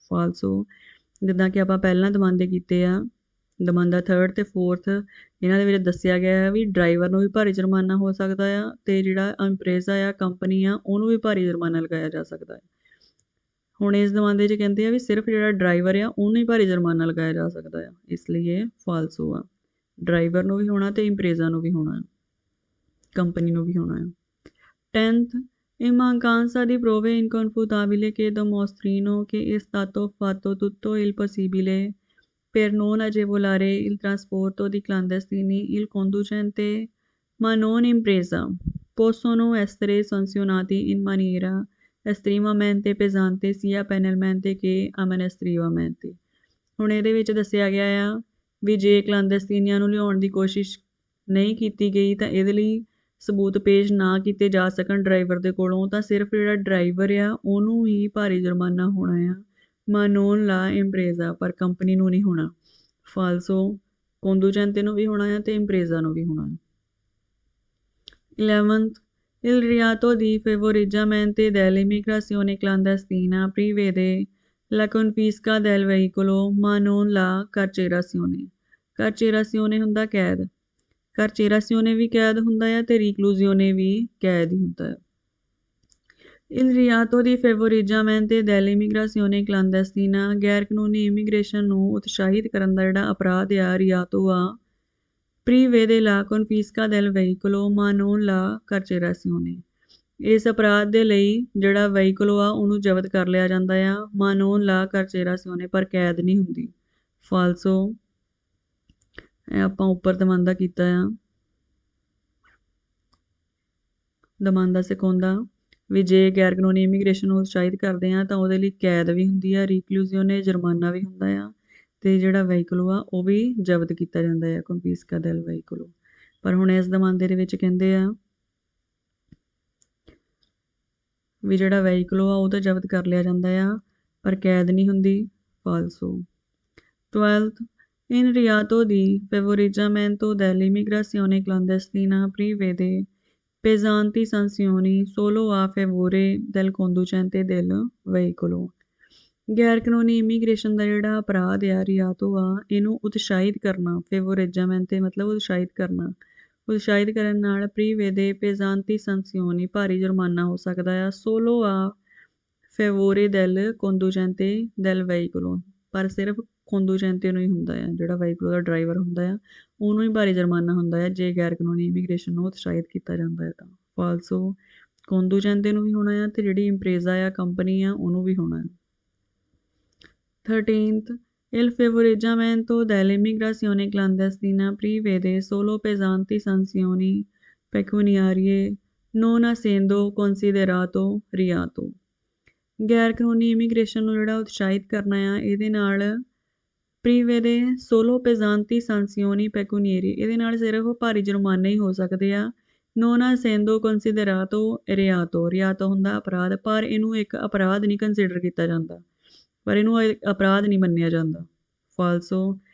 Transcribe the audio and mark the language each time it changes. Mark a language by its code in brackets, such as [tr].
[pa] ਫਾਲਸੋ, ਜਿੱਦਾਂ ਕਿ ਆਪਾਂ ਪਹਿਲਾਂ ਦਮਾਂਦੇ ਕੀਤੇ ਆ, ਦਮਾਂਦਾ 3rd ਅਤੇ 4th ਇਹਨਾਂ ਦੇ ਵਿੱਚ ਦੱਸਿਆ ਗਿਆ ਹੈ ਵੀ ਡਰਾਈਵਰ ਨੂੰ ਵੀ ਭਾਰੀ ਜੁਰਮਾਨਾ ਹੋ ਸਕਦਾ ਆ ਅਤੇ ਜਿਹੜਾ ਇੰਪਰੇਜ਼ਾ ਆ ਕੰਪਨੀ ਆ ਉਹਨੂੰ ਵੀ ਭਾਰੀ ਜੁਰਮਾਨਾ ਲਗਾਇਆ ਜਾ ਸਕਦਾ ਹੈ। ਹੁਣ ਇਸ ਦਮਾਂਦੇ 'ਚ ਕਹਿੰਦੇ ਆ ਵੀ ਸਿਰਫ ਜਿਹੜਾ ਡਰਾਈਵਰ ਆ ਉਹਨੂੰ ਹੀ ਭਾਰੀ ਜੁਰਮਾਨਾ ਲਗਾਇਆ ਜਾ ਸਕਦਾ ਆ, ਇਸ ਲਈ ਇਹ ਫਾਲਸੋ ਆ। ਡਰਾਈਵਰ ਨੂੰ ਵੀ ਹੋਣਾ ਅਤੇ ਇੰਪਰੇਜ਼ਾ ਨੂੰ ਵੀ ਹੋਣਾ, ਕੰਪਨੀ ਨੂੰ ਵੀ ਹੋਣਾ ਆ। [it] 10 In mancanza di prove inconfutabili che dimostrino che è stato fatto tutto il possibile per non agevolare il trasporto di clandestini, il conducente ma non impresa possono essere sanzionati in maniera estremamente pesante sia penalmente che amministrativamente। [pa] ਹੁਣ ਇਹਦੇ ਵਿੱਚ ਦੱਸਿਆ ਗਿਆ ਆ ਵੀ ਜੇ ਕਲਾਂਦੈਸਤੀਨੀਆਂ ਨੂੰ ਲਿਆਉਣ ਦੀ ਕੋਸ਼ਿਸ਼ ਨਹੀਂ ਕੀਤੀ ਗਈ ਤਾਂ ਇਹਦੇ ਲਈ ਸਬੂਤ ਪੇਸ਼ ਨਾ ਕੀਤੇ ਜਾ ਸਕਣ ਡਰਾਈਵਰ ਦੇ ਕੋਲੋਂ, ਤਾਂ ਸਿਰਫ ਜਿਹੜਾ ਡਰਾਈਵਰ ਆ ਉਹਨੂੰ ਹੀ ਭਾਰੀ ਜੁਰਮਾਨਾ ਹੋਣਾ ਆ, ਮਾਨੋਨ ਲਾ ਇੰਪਰੇਜ਼ਾ, ਪਰ ਕੰਪਨੀ ਨੂੰ ਨਹੀਂ ਹੋਣਾ। ਫਾਲਸੋ, ਕੰਡੂਚੈਂਤੇ ਨੂੰ ਵੀ ਹੋਣਾ ਆ ਅਤੇ ਇੰਪਰੇਜ਼ਾ ਨੂੰ ਵੀ ਹੋਣਾ। [it] 11 Il reato di favoreggiamento dell'immigrazione clandestina prevede la confisca del veicolo ma non la carcerazione। [pa] carcerazione ਹੁੰਦਾ ਕੈਦ, carcerazione ਵੀ ਕੈਦ ਹੁੰਦਾ ਹੈ ਅਤੇ reclusione ਵੀ ਕੈਦ ਹੀ ਹੁੰਦਾ ਹੈ। [it] Il reato di favoreggiamento dell'immigrazione clandestina, [pa] ਗੈਰ ਕਾਨੂੰਨੀ ਇਮੀਗ੍ਰੇਸ਼ਨ ਨੂੰ ਉਤਸ਼ਾਹਿਤ ਕਰਨ ਦਾ ਜਿਹੜਾ ਅਪਰਾਧ ਆ ਰਿਆਤੋ ਆ [it] prevede la confisca del veicolo ma non la carcerazione। [pa] ਇਸ ਅਪਰਾਧ ਦੇ ਲਈ ਜਿਹੜਾ ਵਹੀਕਲੋ ਆ ਉਹਨੂੰ ਜ਼ਬਤ ਕਰ ਲਿਆ ਜਾਂਦਾ ਆ, [it] ma non la carcerazione, [pa] ਪਰ ਕੈਦ ਨਹੀਂ ਹੁੰਦੀ। ਫਾਲਸੋ, ਇਹ ਆਪਾਂ ਉੱਪਰ ਦਮਾਂਦਾ ਕੀਤਾ ਆ, ਦਮਾਂਦਾ ਸਿਕਾਉਂਦਾ ਵੀ ਜੇ ਗੈਰ ਕਾਨੂੰਨੀ ਇਮੀਗ੍ਰੇਸ਼ਨ ਨੂੰ ਉਤਸ਼ਾਹਿਤ ਕਰਦੇ ਆ ਤਾਂ ਉਹਦੇ ਲਈ ਕੈਦ ਵੀ ਹੁੰਦੀ ਆ, ਰੀਕਲੂਜ਼ੀਓਨੇ ਜੁਰਮਾਨਾ ਵੀ ਹੁੰਦਾ ਆ ਅਤੇ ਜਿਹੜਾ ਵਹੀਕਲੋ ਆ ਉਹ ਵੀ ਜ਼ਬਤ ਕੀਤਾ ਜਾਂਦਾ ਆ, ਕੰਫਿਸਕਾ ਦੈਲ ਵਹੀਕਲੋ। ਪਰ ਹੁਣ ਇਸ ਦਮਾਂਦੇ ਦੇ ਵਿੱਚ ਕਹਿੰਦੇ ਆ ਵੀ ਜਿਹੜਾ ਵਹੀਕਲ ਆ ਉਹ ਤਾਂ ਜ਼ਬਤ ਕਰ ਲਿਆ ਜਾਂਦਾ ਆ ਪਰ ਕੈਦ ਨਹੀਂ ਹੁੰਦੀ। ਫਾਲਸੋ। [it] 12th, in reato di favoreggiamento dell'immigrazione clandestina prevede pesanti sanzioni solo a favore del conducente del veicolo। [pa] ਗੈਰ ਕਾਨੂੰਨੀ ਇਮੀਗ੍ਰੇਸ਼ਨ ਦਾ ਜਿਹੜਾ ਅਪਰਾਧ ਆ ਰਿਆਤੋ ਆ ਇਹਨੂੰ ਉਤਸ਼ਾਹਿਤ ਕਰਨਾ, ਫੇਵੋਰੇਜਾਮੈਂਟ ਮਤਲਬ ਉਤਸ਼ਾਹਿਤ ਕਰਨਾ, ਉਤਸ਼ਾਹਿਤ ਕਰਨ ਨਾਲ ਪ੍ਰੀਵੇਦੇ ਪੇਜ਼ਾਂਤੀ ਸੰਸਿਓਨੀ ਭਾਰੀ ਜੁਰਮਾਨਾ ਹੋ ਸਕਦਾ ਆ। ਸੋਲੋ ਆ ਫੇਵੋਰੇ ਦੈਲ ਕੋਂਦੂਜੈਂਤੇ ਦੈਲ ਵਹੀਕਲੋ, ਪਰ ਸਿਰਫ ਕੋਂਦੂਜੈਂਤੇ ਨੂੰ ਹੀ ਹੁੰਦਾ ਆ, ਜਿਹੜਾ ਵਹੀਕਲ ਦਾ ਡਰਾਈਵਰ ਹੁੰਦਾ ਆ ਉਹਨੂੰ ਹੀ ਭਾਰੀ ਜੁਰਮਾਨਾ ਹੁੰਦਾ ਆ ਜੇ ਗੈਰ ਕਾਨੂੰਨੀ ਇਮੀਗ੍ਰੇਸ਼ਨ ਨੂੰ ਉਤਸ਼ਾਹਿਤ ਕੀਤਾ ਜਾਂਦਾ ਹੈ ਤਾਂ। ਫਾਲਸੋ। ਕੋਂਦੂਜੈਂਤੇ ਨੂੰ ਵੀ ਹੋਣਾ ਆ ਅਤੇ ਜਿਹੜੀ ਇੰਪਰੇਜ਼ਾ ਆ ਕੰਪਨੀ ਆ ਉਹਨੂੰ ਵੀ ਹੋਣਾ ਆ। [it] 13th, il favoreggiamento dell'immigrazione clandestina prevede solo pesanti sanzioni pecuniarie non essendo considerato reato। [pa] ਗੈਰ ਕਾਨੂੰਨੀ ਇਮੀਗ੍ਰੇਸ਼ਨ ਨੂੰ ਜਿਹੜਾ ਉਤਸ਼ਾਹਿਤ ਕਰਨਾ ਆ ਇਹਦੇ ਨਾਲ ਪ੍ਰੀਵੇਦੇ ਸੋਲੋ ਪੇਜ਼ਾਂਤੀ ਸਾਂਸੀਓਨੀ ਪੈਕੂਨੀਏਰੀ, ਇਹਦੇ ਨਾਲ ਸਿਰਫ ਭਾਰੀ ਜੁਰਮਾਨੇ ਹੀ ਹੋ ਸਕਦੇ ਆ। ਨੋਨਾ ਸੈਂਦੋ ਕੰਸੀਡਰਾਤੋ ਰਿਆਤੋ, ਰਿਆਤੋ ਹੁੰਦਾ ਅਪਰਾਧ ਪਰ ਇਹਨੂੰ ਇੱਕ ਅਪਰਾਧ ਨਹੀਂ ਕੰਸੀਡਰ ਕੀਤਾ ਜਾਂਦਾ, ਪਰ ਇਹਨੂੰ ਅਪਰਾਧ ਨਹੀਂ ਮੰਨਿਆ ਜਾਂਦਾ। ਫਾਲਸੋ।